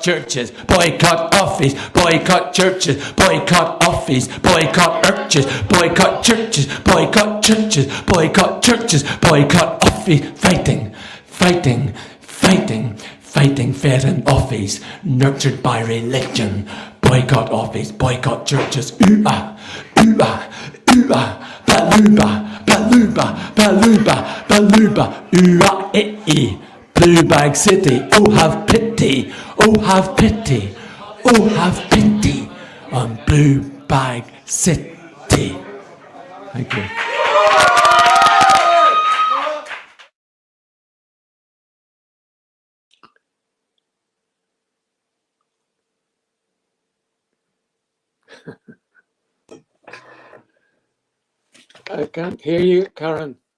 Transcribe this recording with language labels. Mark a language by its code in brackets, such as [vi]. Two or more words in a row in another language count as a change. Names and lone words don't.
[en] churches, boycott office, boycott churches, boycott office, boycott churches, boycott churches, boycott churches, boycott churches, boycott office, fighting, fighting, fighting, fighting fed in office, nurtured by religion, boycott office, boycott churches, ooh-ah, ooh-ah, ooh-ah. Baluba, baluba, baluba, baluba, ooh-ah, eh-eh. Blue Bag City, oh have pity, oh have pity, oh have pity on Blue Bag City. Thank you. I can't hear you, Karen.